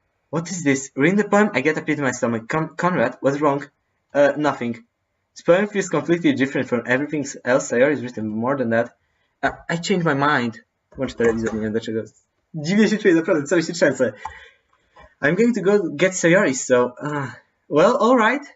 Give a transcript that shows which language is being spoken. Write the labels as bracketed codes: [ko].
[en] What is this? Reading the poem, I get a pit in my stomach. Conrad, what's wrong? Nothing. This poem feels completely different from everything else Sayori has written. More than that, I changed my mind. [pl] Włącz telewizor, nie wiem dlaczego. Dziwnie się czuję, naprawdę, cały się trzęsę. [en] I'm going to go get Sayori, so... well, alright.